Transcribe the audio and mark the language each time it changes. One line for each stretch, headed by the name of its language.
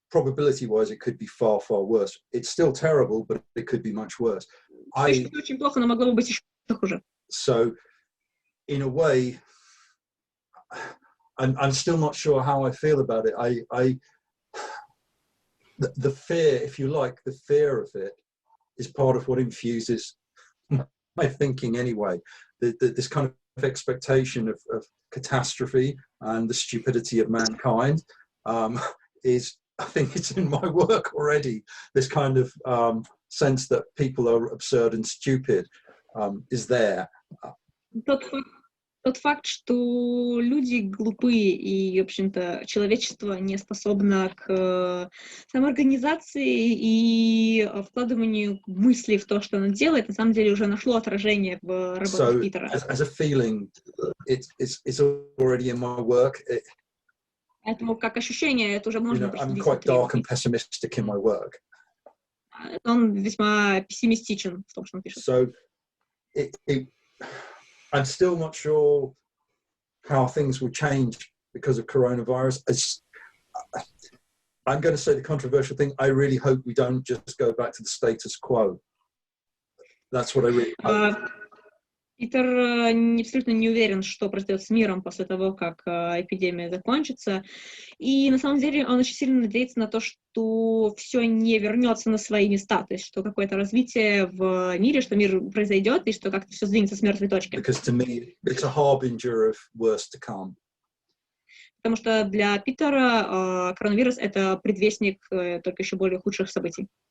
English: Probability-wise, it could be far, far worse. It's still terrible, but it could be much worse.
Russian: Очень плохо, но могло бы быть еще хуже.
English: So, in a way, I'm still not sure how I feel about it. The fear, if you like, the fear of it is part of what infuses my thinking anyway. This kind of expectation of catastrophe and the stupidity of mankind is, I think it's in my work already. This kind of sense that people are absurd and stupid is there.
Russian: Тот факт, что люди глупые и, в общем-то, человечество не способно к самоорганизации и вкладыванию мыслей в то, что оно делает, на самом деле уже нашло отражение в работе Питера.
English: As a feeling, it's already in my work.
Russian: Поэтому как ощущение, это уже можно
English: I'm quite dark and pessimistic in my work.
Russian: Он весьма пессимистичен в том, что он пишет.
English: So, I'm still not sure how things will change because of coronavirus. I'm going to say the controversial thing. I really hope we don't just go back to the status quo. That's what I really hope.
Russian: Питер абсолютно не уверен, что произойдет с миром после того, как эпидемия закончится. И на самом деле он очень сильно надеется на то, что все не вернется на свои места, то есть что какое-то развитие в мире, что мир произойдет, и что как-то все сдвинется с мертвой точки.
English: Because to me, it's a harbinger of worse to come.
Russian: Потому что для Питера коронавирус — это предвестник только еще более худших событий.